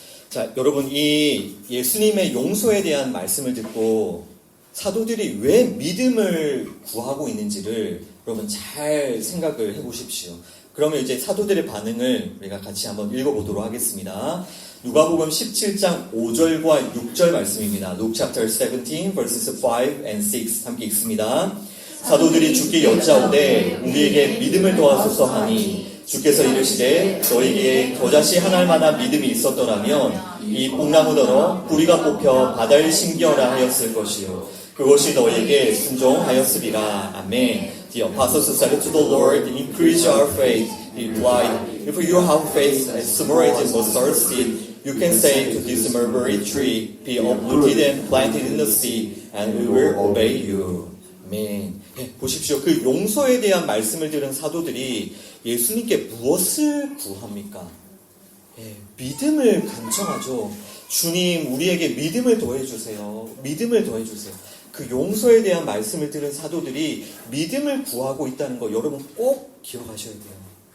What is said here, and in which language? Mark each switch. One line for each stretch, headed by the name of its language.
Korean: 자, 여러분 이 예수님의 용서에 대한 말씀을 듣고 사도들이 왜 믿음을 구하고 있는지를 여러분 잘 생각을 해보십시오. 그러면 이제 사도들의 반응을 우리가 같이 한번 읽어보도록 하겠습니다. 누가복음 17장 5절과 6절 말씀입니다.
English: Luke chapter 17 verses 5 and 6
Korean: 함께 읽습니다. 사도들이 주께 여짜오되 우리에게 믿음을 도와소서 하니 주께서 이르시되 너희에게 겨자씨 하나할 만한 믿음이 있었더라면 이 뽕나무더러 뿌리가 뽑혀 바다를 심기어라 하였을 것이요 그것이 너희에게 순종하였으리라. 아멘.
English: The apostles said to the Lord, increase our faith. He replied, if you have faith as small as a mustard seed, you can say to this mulberry tree, be uprooted and planted in the sea, and we will obey you.
Korean: 아멘. 보십시오. 그 용서에 대한 말씀을 들은 사도들이 예수님께 무엇을 구합니까? 믿음을 간청하죠. 주님, 우리에게 믿음을 더해주세요. 믿음을 더해주세요. 그 용서에 대한 말씀을 들은 사도들이 믿음을 구하고 있다는 거 여러분 꼭 기억하셔야 돼요.